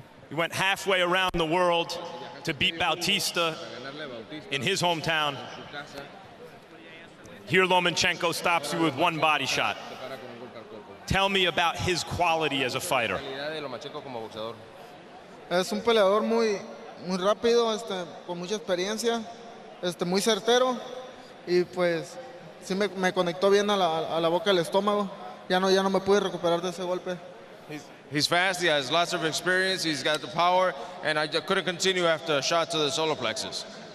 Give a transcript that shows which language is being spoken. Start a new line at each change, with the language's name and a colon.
English: You went halfway around the world to beat Bautista in his hometown. Here Lomachenko stops you with 1 body shot. Tell me about his quality as a fighter.
Spanish: Es un peleador muy rápido, con mucha experiencia, muy certero y pues sí me conectó bien a la boca del estómago. Ya no me pude recuperar de ese golpe.
English: He's fast, he has lots of experience, he's got the power, and I couldn't continue after a shot to the solar plexus.